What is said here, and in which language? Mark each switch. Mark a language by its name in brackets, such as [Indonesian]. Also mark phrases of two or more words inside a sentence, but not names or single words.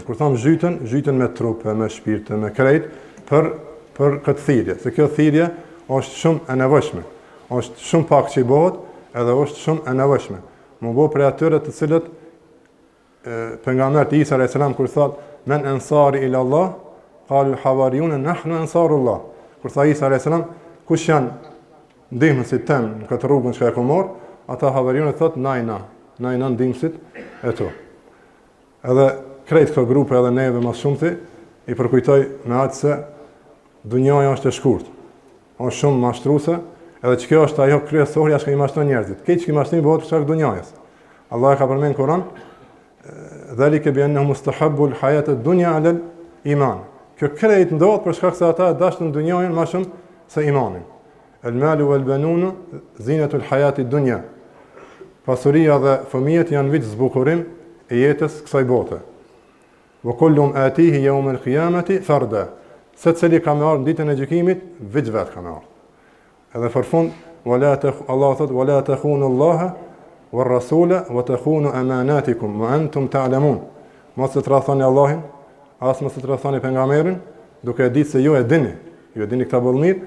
[Albanian] Kur tham zhytën me trupe, me shpirtë, me krejt, për këtë thirrje. Se kjo thirrje është shumë e nevojshme. Është shumë pak që i bëhet, edhe është shumë e nevojshme. Më bëhet për atyre të cilët pejgamberi Isa [Arabic] عليه السلام [Albanian] kur thot [Arabic] من أنصاري إلى الله قالوا الحواريون نحن أنصار الله. [Albanian] Kur tha Isa [Arabic] عليه السلام, [Albanian] kush janë ndihmësit tem në këtë rrugën që e kam marrë, ata hawariyun thot najna ndihmësit e tu. Edhe krejt këto grupe edhe neve më shumëti i përkujtoj me atë se dunjaja është e shkurtë. Është shumë mashtruese, edhe që kjo është ajo kryesorja që i mashtron njerëzit. Këtë që i mashtron bëhet për shkak të dunjajës. Allah e ka përmend në Kur'an, [Arabic] ذلك بأنه مستحب الحياة الدنيا على الإيمان. [Albanian] Kjo krejt ndodh për shkak se ata dashnin dunjajën më shumë se imanin. [Arabic] المال والبنون زينة الحياة الدنيا. [Albanian] Pasuria dhe fëmijët janë veç zbukurim e jetës kësaj bote. [Arabic] وكلهم آتيه يوم القيامة فردا. [Albanian] Secili ka marrë ditën e gjykimit veç vet ka marrë. Edhe për fund, Allah thot [Arabic] ولا تخونوا الله والرسول وتخونوا أماناتكم وأنتم تعلمون. [Albanian] Mos të tradhoni Allahin, as mos të tradhoni pejgamberin, duke ditë se ju e dini këtë boll mirë,